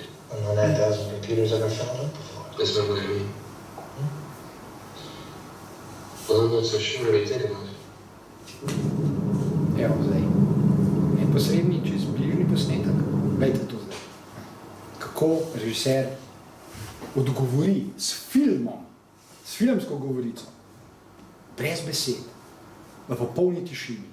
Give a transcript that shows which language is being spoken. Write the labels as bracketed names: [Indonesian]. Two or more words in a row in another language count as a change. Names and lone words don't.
[English] And no 9,000 computers ever found up before. That's not what I mean. Well, I'm not so sure what I think about it. [Slovenian] Evo zdaj, neposredni čez bližnji posnetek, glejte to zdaj. Kako režiser odgovori s filmom, s filmsko govorico, brez besed, v popolni tišini.